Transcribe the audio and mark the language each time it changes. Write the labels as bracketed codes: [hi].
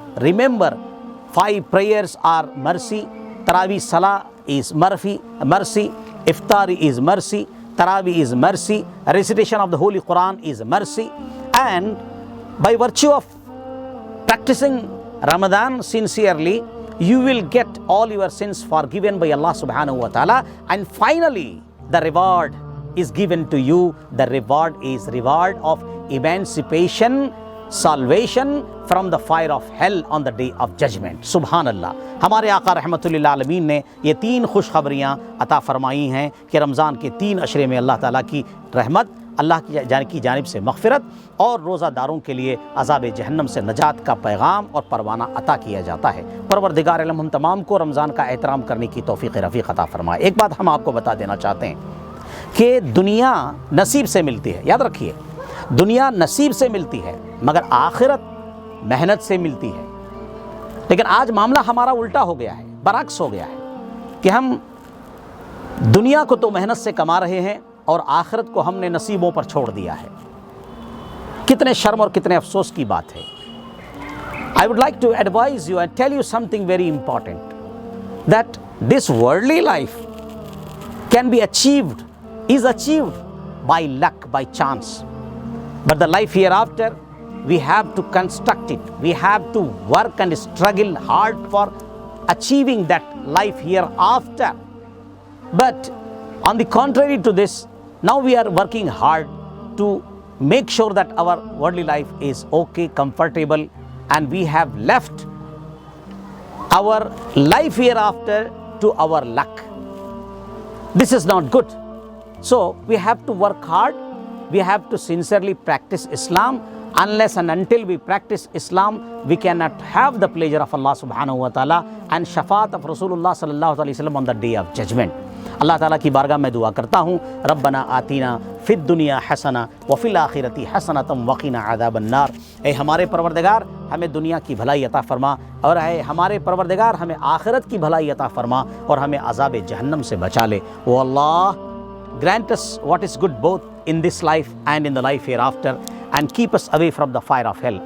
[en] Remember, 5 prayers are mercy, Taraweeh Salah is mercy, iftari is mercy, Taraweeh is mercy, recitation of the Holy Quran is mercy, and by virtue of practicing Ramadan sincerely, you will get all your sins forgiven by Allah subhanahu wa ta'ala, and finally the reward is given to you. The reward is reward of emancipation, salvation from the fire of hell on the day of judgment. [ur] سبحان اللہ. ہمارے آقا رحمۃ اللہ عالمین نے یہ 3 خوشخبریاں عطا فرمائی ہیں کہ رمضان کے 3 عشرے میں اللہ تعالیٰ کی رحمت، اللہ کی جانب سے مغفرت، اور روزہ داروں کے لیے عذاب جہنم سے نجات کا پیغام اور پروانہ عطا کیا جاتا ہے. پروردگار عالم ہم تمام کو رمضان کا احترام کرنے کی توفیق رفیق عطا فرمائے. ایک بات ہم آپ کو بتا دینا چاہتے ہیں کہ دنیا نصیب سے ملتی ہے. یاد رکھیے، دنیا نصیب سے ملتی ہے مگر آخرت محنت سے ملتی ہے. لیکن آج معاملہ ہمارا الٹا ہو گیا ہے، برعکس ہو گیا ہے کہ ہم دنیا کو تو محنت سے کما رہے ہیں اور آخرت کو ہم نے نصیبوں پر چھوڑ دیا ہے. کتنے شرم اور کتنے افسوس کی بات ہے. [en] I would like to advise you and tell you something very important, that this worldly life can be achieved, is achieved by luck, by chance. But the life hereafter, we have to construct it. We have to work and struggle hard for achieving that life hereafter. But on the contrary to this, now we are working hard to make sure that our worldly life is okay, comfortable, and we have left our life hereafter to our luck. This is not good. So we have to work hard. We have to sincerely practice Islam Unless and until we practice Islam, we cannot have the pleasure of Allah subhanahu wa ta'ala and shafaat of Rasulullah sallallahu alaihi wasallam on the day of judgment. [ur] اللہ تعالیٰ کی بارگاہ میں دعا کرتا ہوں، [ar] ربنا آتینا فی الدنیا حسنہ وفی الآخرۃ حسنۃ وقنا عذاب النار، [ur] اے ہمارے پروردگار ہمیں دنیا کی بھلائی عطا فرما، اور اے ہمارے پروردگار ہمیں آخرت کی بھلائی عطا فرما اور ہمیں عذاب جہنم سے بچا لے۔ او اللہ، [en] grant us what is good both in this life and in the life hereafter, and keep us away from the fire of hell.